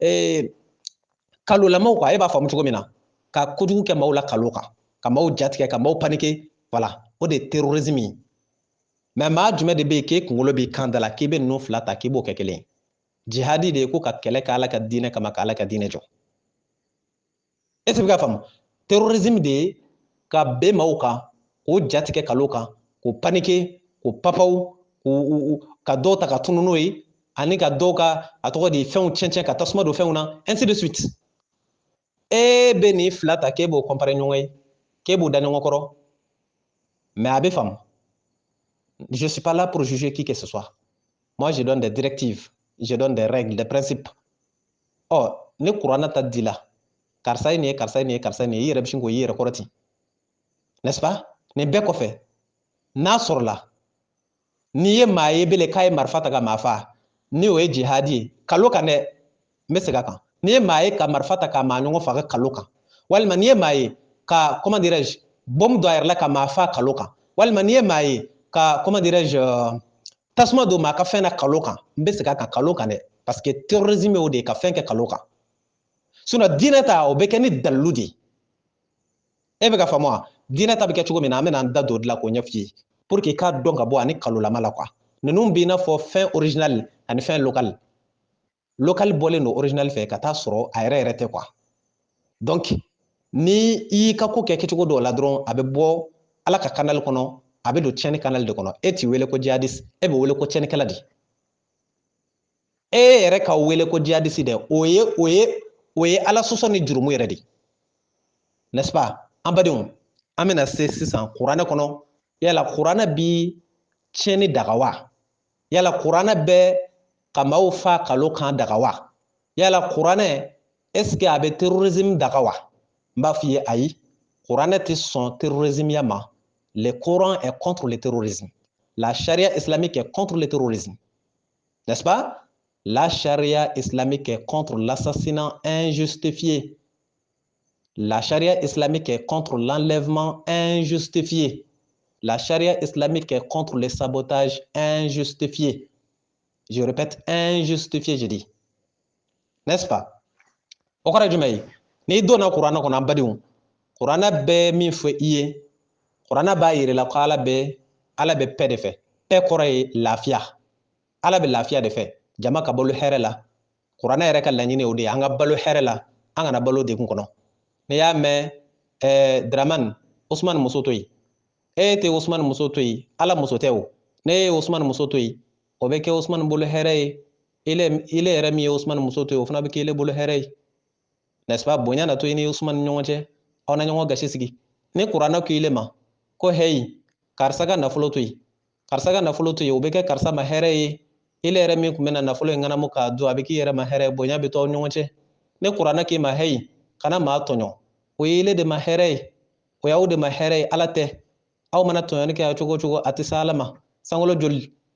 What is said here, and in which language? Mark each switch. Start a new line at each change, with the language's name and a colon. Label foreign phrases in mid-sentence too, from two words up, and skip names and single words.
Bambara: kalolamaw quoi e b'a faamu cogo min na ka kojugu kɛ maaw la kalo kan ka maaw jatigɛ ka maaw paniquer voilà o de ye terrorisme ye mais maa jumɛn de bɛ yen k'e kunkolo b'i kan da la k'i bɛ ninnu fila ta k'i b'o kɛ kelen ye jihadi de ye ko ka kɛlɛ kɛ ala ka diinɛ kama ka ala ka diinɛ jɔ
French: est-ce que
Bambara: bɛ ka faamu terrorisme de ye ka ben maaw kan k'o jatigɛ kalo kan k'o paniquer k'o papaw ka dɔw ta ka tunu n'o ye ani ka dɔw ka a tɔgɔ de fɛnw tiɲɛ ka tasuma don fɛnw na
French: ainsi de suite
Bambara: e bɛ nin fila ta k'e b'o comparer ɲɔgɔn ye k'e b'o da ɲɔgɔn kɔrɔ mais a bɛ faamu
French: je suis pas là pour juger qui que ce soit moi je donne des directives je donne des règles des principes
Bambara: ɔ ni kuranna ta di la karisa ye nin ye karisa ye nin ye karisa ye nin ye i yɛrɛ bɛ sin k'o y'i yɛrɛ kɔrɔ ten
French: n'est-ce pas
Bambara: nin bɛɛ kɔfɛ n'a sɔrɔla n'i ye maa ye bele k'a ye marifa ta ka maa fa ni o ye jihadi ye kalo kan dɛ n bɛ segin a kan n'i ye maa ye ka marifa ta ka maa ɲɔgɔn faga kalo kan walima n'i ye maa ye ka
French: comment dirais-je
Bambara: bombe don a yɛrɛ la ka maa fa kalo kan walima n'i ye maa ye ka
French: comment dirais-je
Bambara: tasuma do ma ka fɛn na kalo kan n bɛ segin a kan kalo kan dɛ
French: parce que
Bambara: terrorisme y'o de ye ka fɛn kɛ kalo kan sinon diinɛ ta o bɛ kɛ ni dalilu de ye e bɛ ka faamu wa diinɛ ta bɛ kɛ cogo min na an bɛna an da don o de la k'o ɲɛf'i ye
French: pour que
Bambara: i k'a dɔn ka bɔ ani kalolama la quoi ninnu b'i n'a fɔ fɛn original ani fɛn local local bɔlen don original fɛ ka taa sɔrɔ a yɛrɛ yɛrɛ tɛ quoi donc ni i y'i ka ko kɛ kɛcogo dɔw la dɔrɔn a bɛ bɔ ala ka canal kɔnɔ a bɛ don tiɲɛni canal de kɔnɔ e t'i wele ko jihadiste e bɛ wele ko tiɲɛnikɛla de e yɛrɛ ka wele ko jihadiste dɛ o ye ala sɔsɔ ni jurumu yɛrɛ de
French: n'est-ce pas
Bambara: an badenw an bɛna se sisan kuranɛ kɔnɔ yala kuranɛ bi tiɲɛni daga wa yala kuranɛ bɛ ka maaw fa kalo kan daga wa yala kuranɛ
French: est ce que
Bambara: a bɛ terrorisme daga wa n b'a f'i ye ayi kuranɛ tɛ sɔn terrorisme ya ma
French: le Coran est contre le terrorisme la charia islamique est contre le terrorisme n'est-ce pas la charia islamique est contre l'assassinat injustifié la charia islamique est contre l'enlèvement injustifié la charia islamique est contre le sabotage injustifié je répète injustifié je dis n'est-ce pas
Bambara: o kɔrɔ ye jumɛn ye n'i donna kuranɛ kɔnɔ an badenw kuranɛ bɛ min fɔ i ye kuranɛ b'a yira la ko ala bɛ pɛ de fɛ pɛ kɔrɔ ye lafiya ala bɛ lafiya de fɛ jama ka balo hɛrɛ la kuranɛ yɛrɛ ka laɲini o de ye an ka balo hɛrɛ la an kana balo degun kɔnɔ n'i y'a mɛn Dramane Usmane muso to yen e tɛ Usmane muso to yen ala muso tɛ o ne ye Usmane muso to yen o bɛ kɛ Usmane bolo hɛrɛ ye ile yɛrɛ min ye Usmane muso to yen o fana bɛ kɛ ile bolo hɛrɛ ye
French: n'est-ce pas
Bambara: bonya na to i ni Usmane ni ɲɔgɔn cɛ aw na ɲɔgɔn gasi sigi ni kuranɛ ko ile ma ko heyi karisa ka nafolo to yen karisa ka nafolo to yen o bɛ kɛ karisa ma hɛrɛ ye ile yɛrɛ min tun bɛ na nafolo in ŋanamu k'a dun a bɛ k'i yɛrɛ ma hɛrɛ ye bonya bɛ to aw ɲɔgɔn cɛ ni kuranɛ k'i ma heyi kana maa tɔɲɔ o ye ile de ma hɛrɛ ye o y'aw de ma hɛrɛ ye ala tɛ aw mana tɔɲɔni kɛ cogo o cogo a tɛ se ala ma sankolo joli